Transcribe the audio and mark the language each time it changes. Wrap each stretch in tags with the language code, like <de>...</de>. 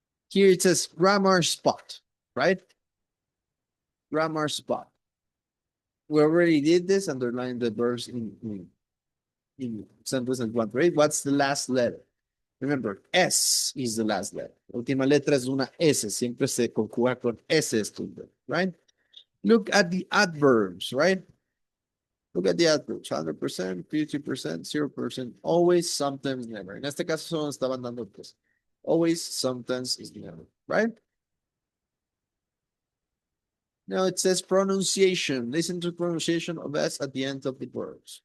<en>Here it says grammar spot, right? Grammar spot. we already did this, underline the verbs in sentence one, right? What's the last letter? Remember, S is the last letter.</en> <es>La última letra es una S, siempre se conjuga con S esto,</es> <en>right? Look at the adverbs, right? Look at the adverbs, 100%, 50%, 0%, always, sometimes, never.</en> <es>En este caso solo estaban dando pues.</es> <en>Always, sometimes, is never, right? Now it says pronunciation. Listen to pronunciation of S at the end of the verbs.</en>